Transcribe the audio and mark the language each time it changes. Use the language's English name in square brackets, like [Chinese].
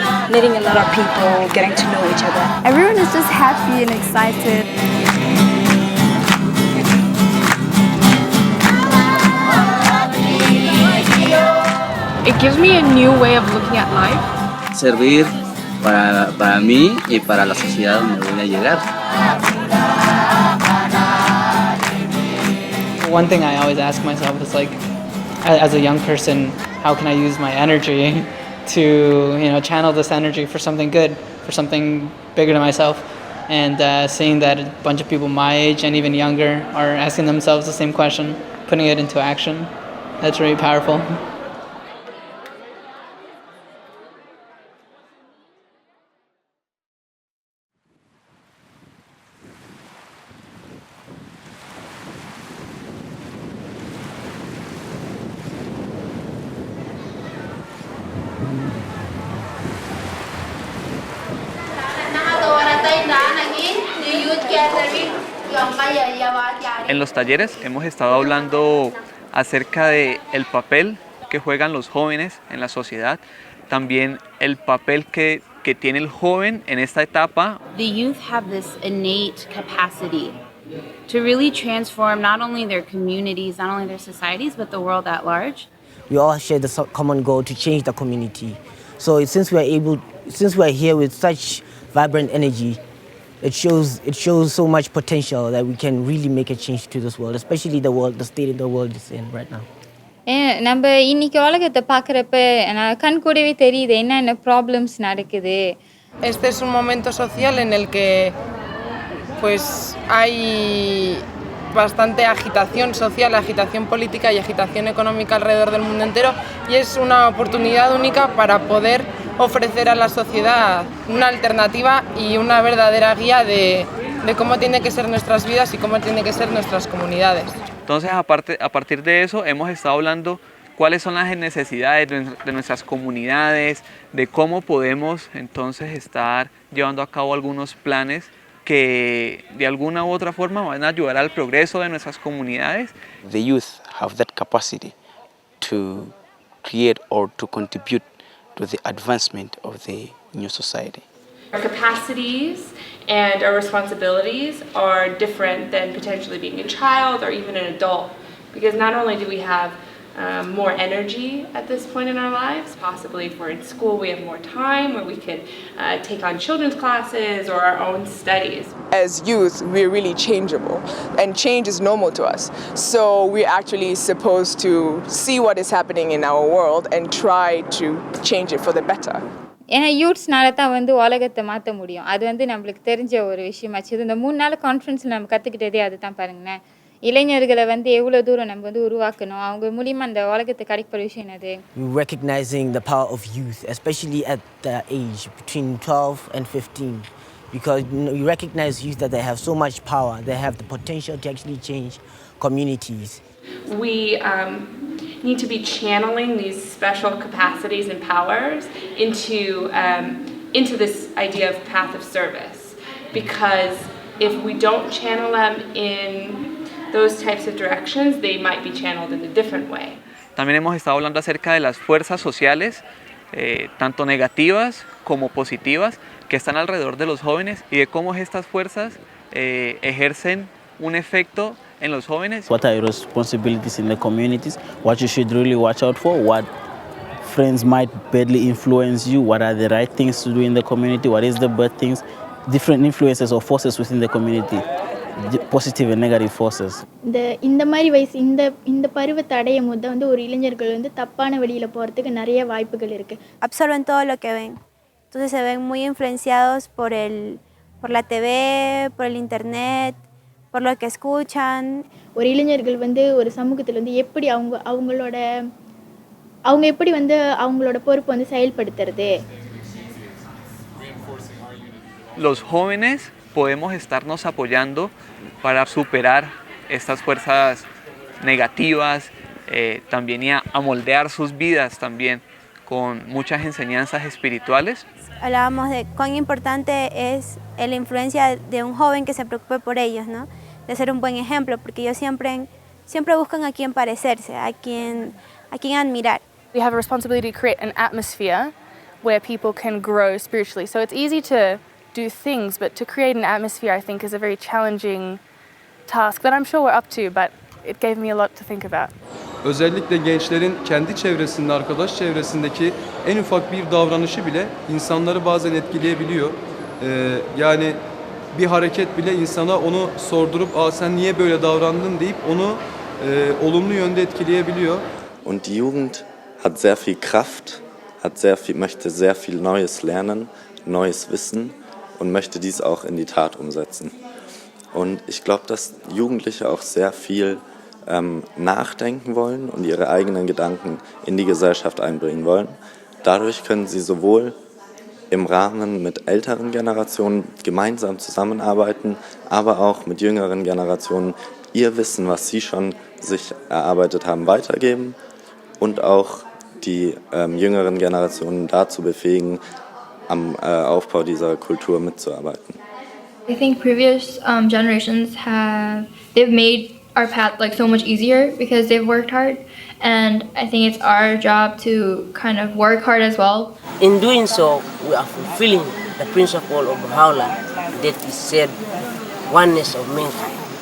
[English] Meeting a lot of people, getting to know each other. Everyone is just happy and excited. It gives me a new way of looking at life. [Spanish] Servir para mí y para la sociedad donde voy a llegar. [English] One thing I always ask myself is like, as a young person, how can I use my energy to channel this energy for something good, for something bigger than myself? And seeing that a bunch of people my age and even younger are asking themselves the same question, putting it into action, that's really powerful. [Spanish] En los talleres hemos estado hablando acerca de el papel que juegan los jóvenes en la sociedad, también el papel que tiene el joven en esta etapa. [English] The youth have this innate capacity to really transform not only their communities, not only their societies, but the world at large. We all share the common goal to change the community. So since we are here with such vibrant energy, it shows so much potential that we can really make a change to this world, especially the state the world is in right now. [Tamil] நம்ம இன்னைக்கு உலகத்தை பார்க்குறப்ப கண் கூடவே தெரியுது என்னென்ன problems நடக்குது. [Spanish] Este es un momento social en el que pues hay bastante agitación social, agitación política y agitación económica alrededor del mundo entero, y es una oportunidad única para poder ofrecer a la sociedad una alternativa y una verdadera guía de cómo tienen que ser nuestras vidas y cómo tienen que ser nuestras comunidades. Entonces, a partir de eso, hemos estado hablando cuáles son las necesidades de nuestras comunidades, de cómo podemos entonces estar llevando a cabo algunos planes que de alguna u otra forma van a ayudar al progreso de nuestras comunidades. [English] The youth have that capacity to create or to contribute to the advancement of the new society. Our capacities and our responsibilities are different than potentially being a child or even an adult, because not only do we have more energy at this point in our lives, possibly if we're in school we have more time where we could take on children's classes or our own studies. As youth, we're really changeable, and change is normal to us. So we're actually supposed to see what is happening in our world and try to change it for the better. [Tamil] ஏன்னா யூத்ஸ்னால தான் உலகத்தை மாற்ற முடியும். அது நம்மளுக்கு தெரிஞ்ச ஒரு விஷயமாச்சு. இந்த 3 நாள் கான்ஃபரன்ஸில் நம்ம கற்றுக்கிட்டதே அதுதான் பாருங்களேன். இளைஞர்களை எவ்வளோ தூரம் நம்ம உருவாக்கணும், அவங்க மூலியமாக அந்த உலகத்தை கிடைக்கிற விஷயம் என்னது. [English] Recognizing the power of youth, especially at the age between 12 and 15, because you recognize youth that they have so much power, they have the potential to actually change communities. We need to be channeling these special capacities and powers into this idea of path of service, because if we don't channel them in those types of directions, they might be channeled in a different way. [Spanish] También hemos estado hablando acerca de las fuerzas sociales, tanto negativas como positivas, que están alrededor de los jóvenes y de cómo estas fuerzas ejercen un efecto en los jóvenes. [English] What are your responsibilities in the communities? What you should really watch out for? What friends might badly influence you? What are the right things to do in the community? What is the bad things? Different influences or forces within the community, positive and negative forces. [Tamil] இந்த மாதிரி வயசு இந்த பருவத்தை அடையும் போது ஒரு இளைஞர்கள் தப்பான வழியில போறதுக்கு நிறைய வாய்ப்புகள் இருக்கு. [Spanish] Absorben todo lo que ven. Entonces se ven muy influenciados por la TV, por el internet, por lo que escuchan. [Tamil] ஒரு இளைஞர்கள் ஒரு சமூகத்துல எப்படி அவங்களோட எப்படி அவங்களோட பொறுப்பு செயல்படுத்துறது. [Spanish] Los jóvenes podemos estarnos apoyando para superar estas fuerzas negativas, también y a moldear sus vidas también con muchas enseñanzas espirituales. hablábamos de cuán importante es la influencia de un joven que se preocupe por ellos, ¿no? De ser un buen ejemplo, porque ellos siempre buscan a quien parecerse, a quien admirar. [English] We have a responsibility to create an atmosphere where people can grow spiritually. So it's easy to do things, but to create an atmosphere, I think, is a very challenging task that I'm sure we're up to, but it gave me a lot to think about. [Turkish] Özellikle gençlerin kendi çevresinde, arkadaş çevresindeki en ufak bir davranışı bile insanları bazen etkileyebiliyor. Yani bir hareket bile insana onu sordurup "Aa, sen niye böyle davrandın?" deyip onu olumlu yönde etkileyebiliyor. [German] Und die Jugend hat sehr viel Kraft, möchte sehr viel Neues lernen, neues Wissen und möchte dies auch in die Tat umsetzen. Und ich glaube, dass Jugendliche auch sehr viel nachdenken wollen und ihre eigenen Gedanken in die Gesellschaft einbringen wollen. Dadurch können sie sowohl im Rahmen mit älteren Generationen gemeinsam zusammenarbeiten, aber auch mit jüngeren Generationen ihr Wissen, was sie schon sich erarbeitet haben, weitergeben und auch die jüngeren Generationen dazu befähigen, am Aufbau dieser Kultur mitzuarbeiten. [English] I think previous generations they've made our path like so much easier because they've worked hard, and I think it's our job to kind of work hard as well. In doing so, we are fulfilling the principle of Baha'u'llah that is said oneness of mankind.